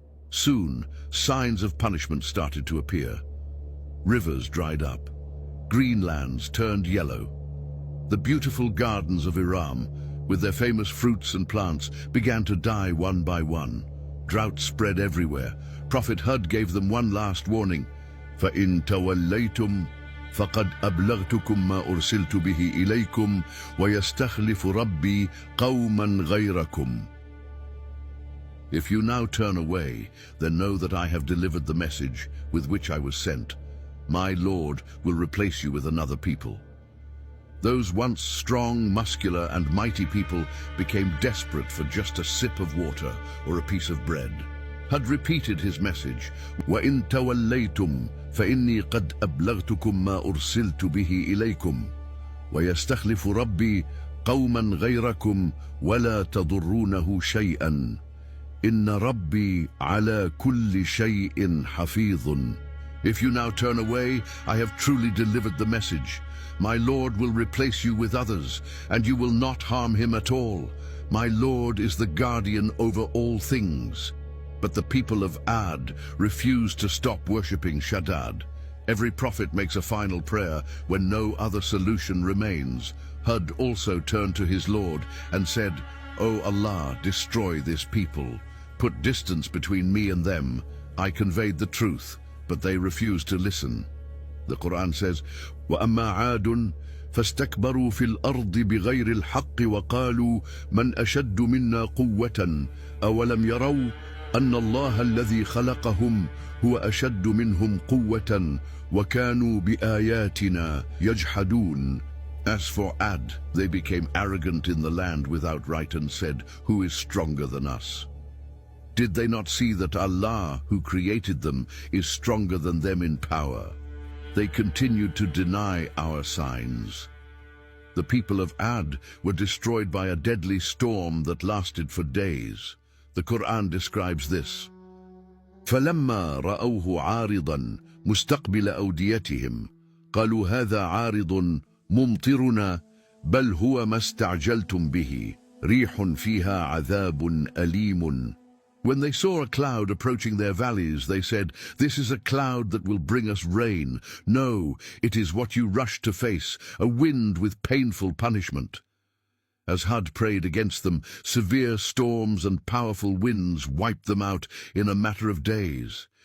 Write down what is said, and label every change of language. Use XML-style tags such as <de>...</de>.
<en>Soon, signs of punishment started to appear. Rivers dried up. Green lands turned yellow. The beautiful gardens of Iram, with their famous fruits and plants, began to die one by one. Drought spread everywhere. Prophet Hud gave them one last warning:</en> <ar>فَإِن تَوَلَّيْتُمْ فَقَدْ أَبْلَغْتُكُمْ مَا أُرْسِلْتُ بِهِ إِلَيْكُمْ وَيَسْتَخْلِفُ رَبِّي قَوْمًا غَيْرَكُمْ.</ar> <en>If you now turn away, then know that I have delivered the message with which I was sent. My Lord will replace you with another people. Those once strong, muscular, and mighty people became desperate for just a sip of water or a piece of bread. Hud repeated his message,</en> <ar>وَإِن تَوَلَّيْتُمْ فَإِنِّي قَدْ أَبْلَغْتُكُمْ مَا أُرْسِلْتُ بِهِ إِلَيْكُمْ وَيَسْتَخْلِفُ رَبِّي قَوْمًا غَيْرَكُمْ وَلَا تَضُرُّونَهُ شَيْئًا إِنَّ رَبِّي عَلَى كُلِّ شَيْءٍ حَفِيظٌ.</ar> <en>If you now turn away, I have truly delivered the message. My Lord will replace you with others, and you will not harm him at all. My Lord is the guardian over all things. But the people of Ad refused to stop worshipping Shaddad. Every prophet makes a final prayer when no other solution remains. Hud also turned to his Lord and said, "O Allah, destroy this people. Put distance between me and them. I conveyed the truth, but they refused to listen." The Quran says,</en> <ar>وَأَمَّا عَادٌ فَاسْتَكْبَرُوا فِي الْأَرْضِ بِغَيْرِ الْحَقِّ وَقَالُوا مَنْ أَشَدُّ مِنَّا قُوَّةً أَوَلَمْ يَرَوْا أَنَّ اللَّهَ الَّذِي خَلَقَهُمْ هُوَ أَشَدُّ مِنْهُمْ قُوَّةً وَكَانُوا بِآيَاتِنَا يَجْحَدُونَ.</ar> <en>As for Ad, they became arrogant in the land without right and said, "Who is stronger than us?" Did they not see that Allah, who created them, is stronger than them in power? They continued to deny our signs. The people of Ad were destroyed by a deadly storm that lasted for days. The Quran describes this:</en> <ar>فَلَمَّا رَأَوْهُ عَارِضًا مُسْتَقْبِلَ أَوْدِيَتِهِمْ قَالُوا هَذَا عَارِضٌ مُمْطِرُنَا بَلْ هُوَ مَا اسْتَعْجَلْتُمْ بِهِ رِيحٌ فِيهَا عَذَابٌ أَلِيمٌ.</ar> <en>When they saw a cloud approaching their valleys, they said, "This is a cloud that will bring us rain." No, it is what you rush to face, a wind with painful punishment. As Hud prayed against them, severe storms and powerful winds wiped them out in a matter of days.</en>